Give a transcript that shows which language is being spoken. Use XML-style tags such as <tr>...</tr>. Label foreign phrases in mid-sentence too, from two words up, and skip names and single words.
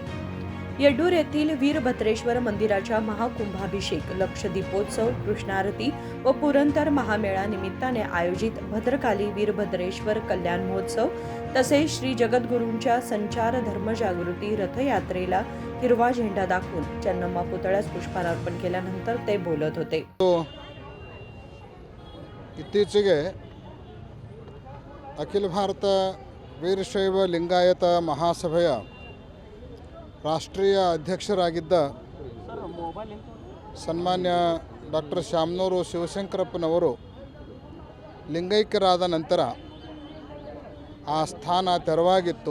<mr>येड्डूर येथील वीरभद्रेश्वर मंदिराच्या महाकुंभाभिषेक, लक्षदीपोत्सव, कृष्णारती व पुरंदर महामेळा निमित्ताने आयोजित भद्रकाली वीरभद्रेश्वर कल्याण महोत्सव तसेच श्री जगद्गुरूंच्या संचार धर्मजागृती रथयात्रेला हिरवा झेंडा दाखवून चन्नम्मा पुतळ्यास पुष्पार्पण केल्यानंतर ते बोलत होते.</mr> <kn>ಇತ್ತೀಚೆಗೆ ಅಖಿಲ ಭಾರತ ವೀರಶೈವ ಲಿಂಗಾಯತ ಮಹಾಸಭೆಯ ರಾಷ್ಟ್ರೀಯ ಅಧ್ಯಕ್ಷರಾಗಿದ್ದ ಸನ್ಮಾನ್ಯ ಡಾಕ್ಟರ್ ಶಾಮನೂರು ಶಿವಶಂಕರಪ್ಪನವರು ಲಿಂಗೈಕ್ಯರಾದ ನಂತರ ಆ ಸ್ಥಾನ ತೆರವಾಗಿತ್ತು.</kn>